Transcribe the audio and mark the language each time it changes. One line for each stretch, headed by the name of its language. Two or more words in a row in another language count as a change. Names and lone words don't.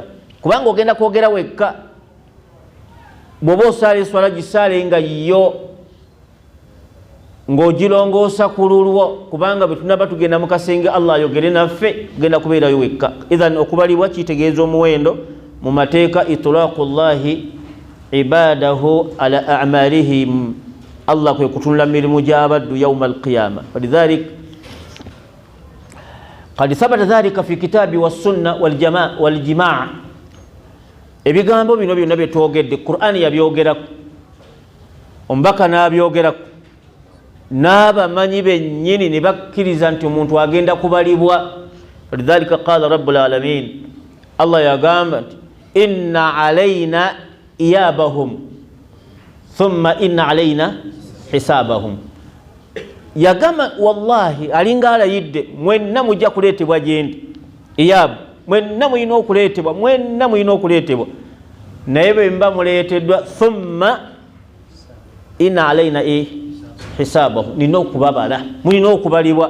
Ganda: Kubanga ogenda kwogera wekka, bw'oba osaala eswala gisaale nga yo ng'ogirongoosa ku lulwo, kubanga bwe tunaba tugenda mu kasenge Allah ayogere naffe, genda kubeerayo wekka. Idhan okubalibwa kitegeeza omuwendo mu mateeka.
Arabic: اطلاع الله عباده على أعمالهم,
Ganda: Allah kwe kutunula mirimu gy'abaddu
Arabic: يوم القيامة. فلذلك قد ثبت ذلك في الكتاب والسنة والإجماع.
Ganda: Ebigambo bino byonna bye twogedde Qur'ani yabyogerako, omubaka n'abyogerako, n'abamanyi bennyini ne bakkiriza nti omuntu agenda kubalibwa.
Arabic: فلذلك قال رب العالمين,
Ganda: Allah yagamba nti
Arabic: إن إلينا إيابهم ثم إن علينا حسابهم.
Ganda: Yagamba wallahi alinga alayidde, mwenna mujja kuleetebwa gyendi. Iyabu, mwenna muyina okuleetebwa, mwenna muyina okuleetebwa, naye bwe mba muleeteddwa
Arabic: ثم إن علينا حسابهم,
Ganda: nina okubabala, mulina okubalibwa.